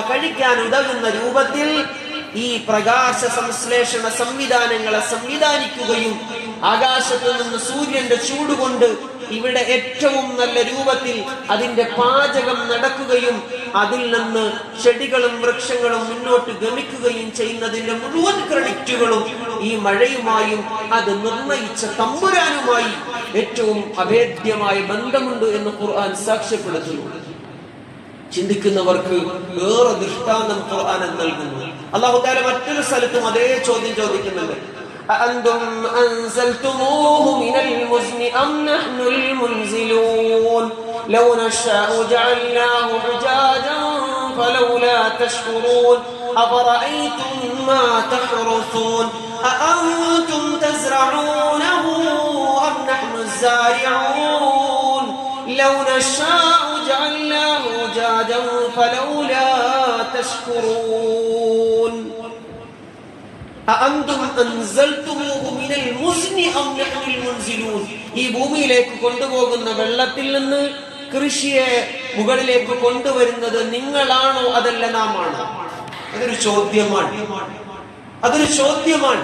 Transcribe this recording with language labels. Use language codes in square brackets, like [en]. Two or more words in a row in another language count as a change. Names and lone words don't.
[ml] കഴിക്കാൻ ഉതകുന്ന രൂപത്തിൽ ഈ പ്രകാശ സംശ്ലേഷണ സംവിധാനങ്ങളെ സംവിധാനിക്കുകയും ആകാശത്ത് നിന്ന് സൂര്യന്റെ ചൂടുകൊണ്ട് ഇവിടെ ഏറ്റവും നല്ല രൂപത്തിൽ അതിന്റെ പാചകം നടക്കുകയും അതിൽ നിന്ന് ചെടികളും വൃക്ഷങ്ങളും മുന്നോട്ട് ഗമിക്കുകയും ചെയ്യുന്നതിന്റെ മുഴുവൻ ക്രെഡിറ്റുകളും ഈ മഴയുമായും അത് നിർണയിച്ച തമ്പുരാനുമായി ഏറ്റവും അഭേദ്യമായ ബന്ധമുണ്ട് എന്ന് ഖുർആൻ സാക്ഷ്യപ്പെടുത്തുന്നു. ചിന്തിക്കുന്നവർക്ക് വേറെ ദൃഷ്ടാന്തം ഖുർആൻ നൽകുന്നു. [ar] الله تعالى [ml] മറ്റൊരു സ്ഥലത്തും അതേ ചോദ്യം ചോദിക്കുന്നുണ്ട്. [ar] أأنتم أنزلتموه من المزن أم نحن المنزلون لو نشاء جعلناه حجاجا فلولا تشكرون أفرأيتم ما تحرثون أأنتم تزرعونه أم نحن الزارعون لو نشاء جعلناه حجاجا فلولا تشكرون [ml] ഈ ഭൂമിയിലേക്ക് കൊണ്ടുപോകുന്ന വെള്ളത്തിൽ നിന്ന് കൃഷിയെ മുകളിലേക്ക് കൊണ്ടുവരുന്നത് നിങ്ങളാണോ അതല്ല നാം ആണോ? അതൊരു ചോദ്യമാണ്.